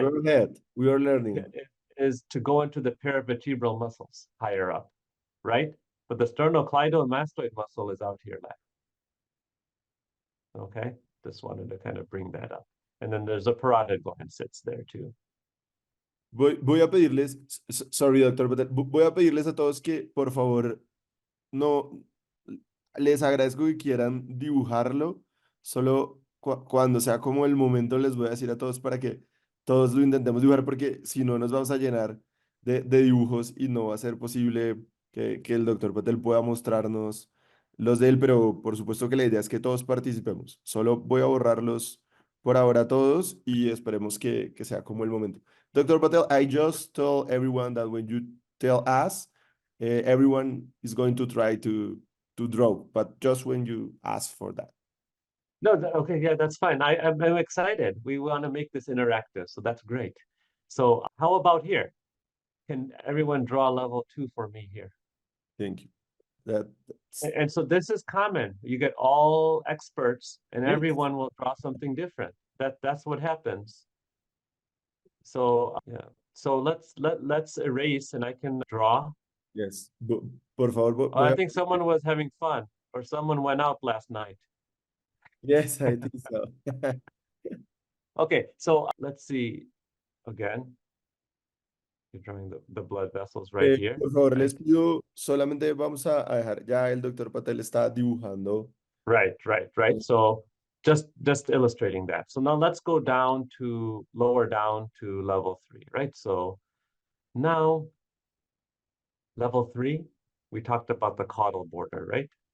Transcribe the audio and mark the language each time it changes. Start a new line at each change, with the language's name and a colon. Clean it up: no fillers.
English: Go ahead. We are learning. is to go into the paravertebral muscles higher up, right? But the sternocleidomastoid muscle is out here left. Okay, just wanted to kind of bring that up. And then there's a parotid gland sits there too.
Spanish: Voy a pedirles,
English: sorry,
Spanish: doctor, voy a pedirles a todos que, por favor, no, les agradezco que quieran dibujarlo, solo cuando sea como el momento les voy a decir a todos para que todos lo intentemos dibujar, porque si no nos vamos a llenar de dibujos y no va a ser posible que el doctor Patel pueda mostrarnos los de él, pero por supuesto que la idea es que todos participemos. Solo voy a borrarlos por ahora todos y esperemos que sea como el momento.
English: Dr. Patel, I just told everyone that when you tell us, everyone is going to try to draw, but just when you ask for that. No, okay, yeah, that's fine. I'm excited. We want to make this interactive, so that's great. So how about here? Can everyone draw level 2 for me here? Thank you. And so this is common. You get all experts, and Yes. everyone will draw something different. That's what happens. So yeah. So let's erase, and I can draw. Yes.
Spanish: Por favor,
English: Oh, I think someone was having fun, or someone went out last night. Yes, I think so. Okay, so let's see again. You're drawing the blood vessels right here.
Spanish: Por favor,
English: right?
Spanish: les pido, solamente vamos a dejar, ya el doctor Patel está dibujando.
English: Right. So just illustrating that. So now let's go down to lower down to level 3, right? So now level 3, we talked about the caudal border, right?